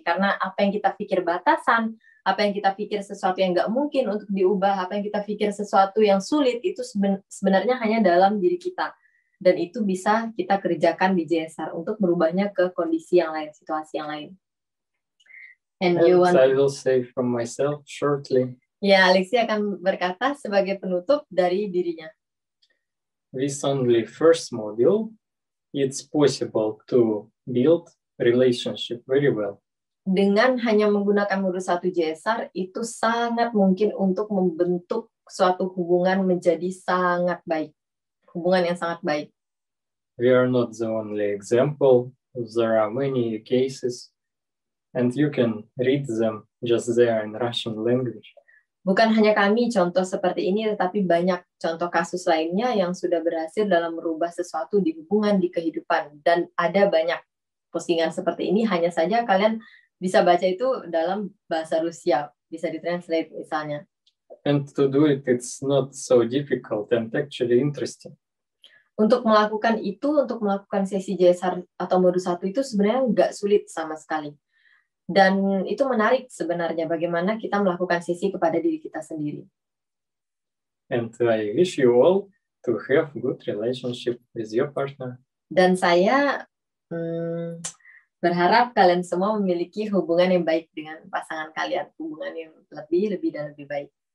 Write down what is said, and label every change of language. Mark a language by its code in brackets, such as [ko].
[id] Karena apa yang kita pikir batasan, apa yang kita pikir sesuatu yang nggak mungkin untuk diubah, apa yang kita pikir sesuatu yang sulit, itu sebenarnya hanya dalam diri kita. Dan itu bisa kita kerjakan di JSR untuk merubahnya ke kondisi yang lain, situasi yang lain. [en] And I you want... will say from myself shortly. [id] Ya, Alexia akan berkata sebagai penutup dari dirinya. [en] With only first module, it's possible to build relationship very well. [id] Dengan hanya menggunakan modul 1 JSR, itu sangat mungkin untuk membentuk suatu hubungan menjadi sangat baik. Hubungan yang sangat baik. [en] We are not the only example. There are many cases, and you can read them just there in Russian language. [id] Bukan hanya kami contoh seperti ini, tetapi banyak contoh kasus lainnya yang sudah berhasil dalam merubah sesuatu di hubungan, di kehidupan. Dan ada banyak postingan seperti ini, hanya saja kalian bisa baca itu dalam bahasa Rusia, bisa ditranslate misalnya. [en] And to do it, it's not so difficult and actually interesting. [id] Untuk melakukan itu, untuk melakukan sesi JSR atau modul 1 itu sebenarnya nggak sulit sama sekali. Dan itu menarik sebenarnya bagaimana kita melakukan sesi kepada diri kita sendiri. [en] And I wish you all to have good relationship with your partner. [id] Dan saya berharap kalian semua memiliki hubungan yang baik dengan pasangan kalian, hubungan yang lebih dan lebih baik.